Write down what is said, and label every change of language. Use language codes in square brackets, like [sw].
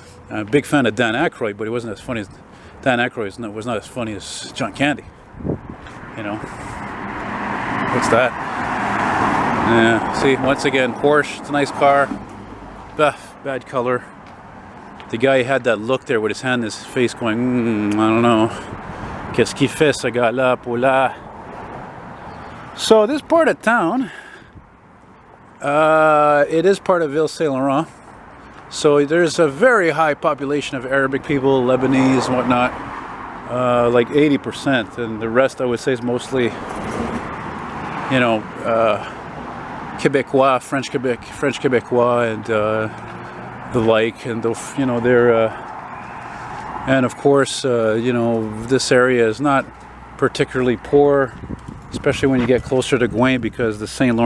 [en] I'm a big fan of Dan Aykroyd, but he wasn't as funny as Dan Aykroyd was not as funny as John Candy. You know. What's that? Yeah, see, once again, Porsche, it's a nice car. Bad color. The guy had that look there with his hand in his face going, I don't know. [fr] Qu'est-ce qu'il fait ce gars-là pour là? [en] So this part of town, it is part of Ville Saint-Laurent. So there's a very high population of Arabic people, Lebanese and whatnot, like 80%, and the rest I would say is mostly, you know, Quebecois, French Quebecois, and the like, and you know, they're, and of course, you know, this area is not particularly poor, especially when you get closer to Gouin, because the St.